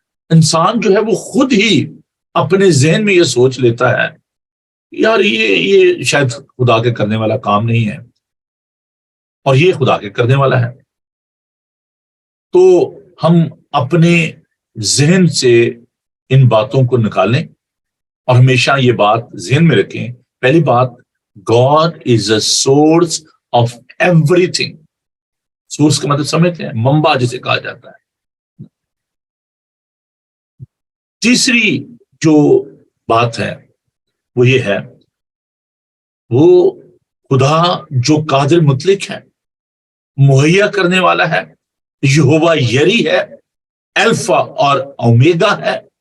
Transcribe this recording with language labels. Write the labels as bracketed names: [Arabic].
[Urdu] انسان جو ہے وہ خود ہی اپنے ذہن میں یہ سوچ لیتا ہے یار یہ شاید خدا کے کرنے والا کام نہیں ہے, اور یہ خدا کے کرنے والا ہے. تو ہم اپنے ذہن سے ان باتوں کو نکالیں اور ہمیشہ یہ بات ذہن میں رکھیں. پہلی بات, [English] God is a source of everything. [Urdu] Source کا مطلب سمجھتے ہیں, منبع جسے کہا جاتا ہے. تیسری جو بات ہے وہ یہ ہے, وہ خدا جو قادر مطلق ہے, مہیا کرنے والا ہے, یہوہ یری ہے, الفا اور اومیگا ہے.